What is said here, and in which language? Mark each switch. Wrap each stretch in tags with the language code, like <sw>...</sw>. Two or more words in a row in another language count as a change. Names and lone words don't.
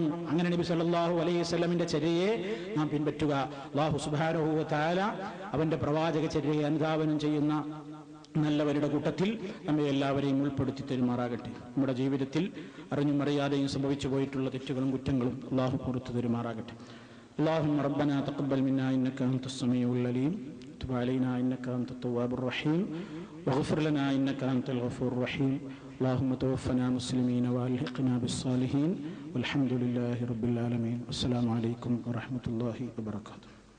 <ml>അങ്ങനെ നബി</ml> <ar>صلى الله عليه وسلم</ar> <ml>ചര്യയെ നാം പിൻപറ്റുക.</ml> <ar>الله سبحانه وتعالى</ar> <ml>അവന്റെ പ്രവാചക ചര്യയെ അനുധാവനം ചെയ്യുന്ന നല്ലവരുടെ കൂട്ടത്തിൽ നമ്മെ എല്ലാവരെയും ഉൾപ്പെടുത്തി തരുമാറാകട്ടെ. നമ്മുടെ ജീവിതത്തിൽ അറിഞ്ഞും അറിയാതെയും സംഭവിച്ചു പോയിട്ടുള്ള തെറ്റുകളും കുറ്റങ്ങളും അള്ളാഹു പുറത്തു തരുമാറാകട്ടെ.</ml> <ar>اللهم ربنا تقبل منا إنك أنت السميع العليم وتب علينا إنك أنت التواب الرحيم واغفر لنا إنك أنت الغفور الرحيم. اللهم توفنا مسلمين وألحقنا بالصالحين والحمد لله رب العالمين. والسلام عليكم ورحمة الله وبركاته.</ar>